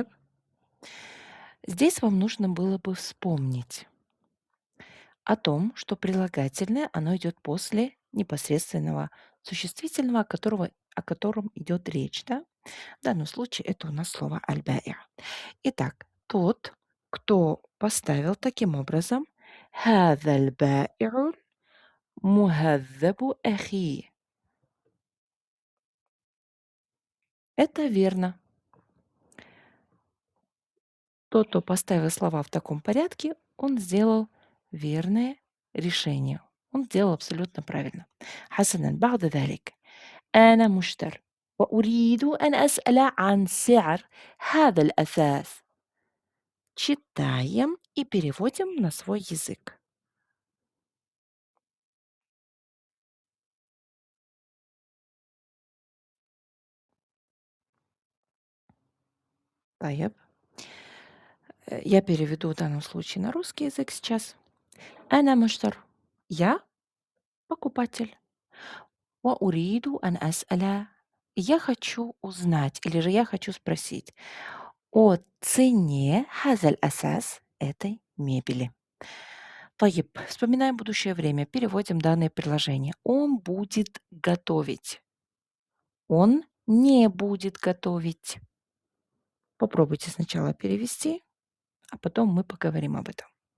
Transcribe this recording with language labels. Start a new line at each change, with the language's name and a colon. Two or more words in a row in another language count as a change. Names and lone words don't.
Russian: Здесь вам нужно было бы вспомнить о том, что прилагательное, оно идет после непосредственного существительного, о котором идет речь. Да? В данном случае это у нас слово аль-ба'и. Итак, тот, кто поставил таким образом
Arabic: هذا البائع مهذب أخي.
Russian: Это верно. Тот, кто поставил слова в таком порядке, он сделал верное решение. Он сделал абсолютно правильно.
Arabic: حسنًا بعد ذلك أنا مشتر وأريد أن أسأل عن سعر هذا الأثاث.
Russian: Читаем и переводим на свой язык.
Arabic: طيب.
Russian: Я переведу в данном случае на русский язык сейчас.
Arabic: أنا مشتر.
Russian: Я покупатель.
Arabic: وأريد أن أسأل.
Russian: Я хочу узнать, или же я хочу спросить о цене
Arabic: هذا الأساس
Russian: этой мебели.
Arabic: طيب.
Russian: Вспоминаем будущее время, переводим данное предложение. Он будет готовить. Он не будет готовить. Попробуйте сначала перевести, а потом мы поговорим об этом.